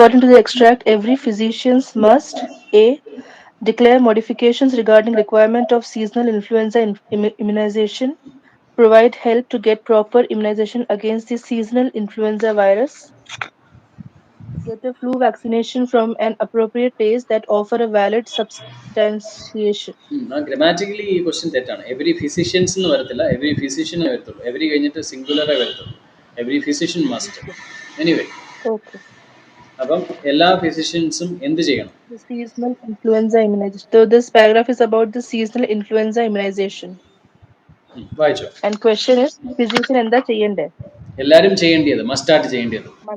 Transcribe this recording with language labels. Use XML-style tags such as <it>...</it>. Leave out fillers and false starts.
<en>the extract, every physician must A. declare modifications regarding requirement of seasonal influenza immunization, provide help to get proper immunization against the seasonal influenza virus, get a flu vaccination from an appropriate place that offer a valid substantiation.</en> <ml>Grammatically ഈ question തെറ്റാണ്. Every physicians എന്ന് വരത്തില്ല, every ഫിസിഷ്യനെ വരത്തുള്ളൂ. Every കഴിഞ്ഞിട്ട് സിംഗുലറേ വരത്തുള്ളൂ.</ml> <en>Every physician must.</en> <ml>Anyway, അപ്പം എല്ലാ ഫിസിഷ്യൻസും എന്ത് ചെയ്യണം?</ml> <en>The seasonal influenza immunization. So this paragraph is about the seasonal influenza immunization.</en> <ml>വായിച്ചോ.</ml> <en>And question is, physician</en> <ml>എന്താ ചെയ്യണ്ടേ? എല്ലാവരും ചെയ്യേണ്ടത്, മസ്റ്റായിട്ട് ചെയ്യേണ്ടത്.</ml>